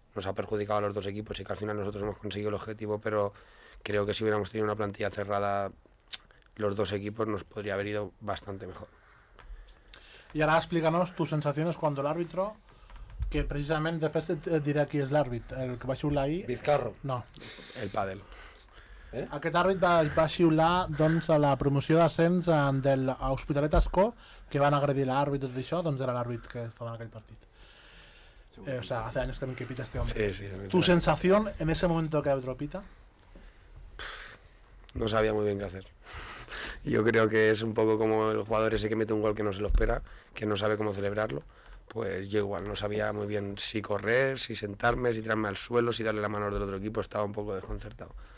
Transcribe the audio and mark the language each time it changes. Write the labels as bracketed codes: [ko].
[es] Nos ha perjudicado a los 2 equipos y que al final nosotros hemos conseguido el objetivo, pero creo que si hubiéramos tenido una plantilla cerrada, los 2 equipos nos podría haber ido bastante mejor. Y ahora explícanos tus sensaciones cuando el árbitro, que precisamente después te diré [ca] qui és l'àrbit, el que va xiular ahir... [es] Vizcarro. No. [ca] El pàdel. Aquest àrbit va xiular doncs, a la promoció d'ascens del Hospitalet Ascó, que van agredir l'àrbit i tot això, doncs era l'àrbit que estava en aquell partit. [es] O sea, hace años también que pita este hombre. Sí, sí. ¿Tu sensación en ese momento que el árbitro pita? No sabía muy bien qué hacer. Yo creo que es un poco como el jugador ese que mete un gol que no se lo espera, que no sabe cómo celebrarlo. Pues yo igual, no sabía muy bien si correr, si sentarme, si tirarme al suelo, si darle la mano al del otro equipo, estaba un poco desconcertado.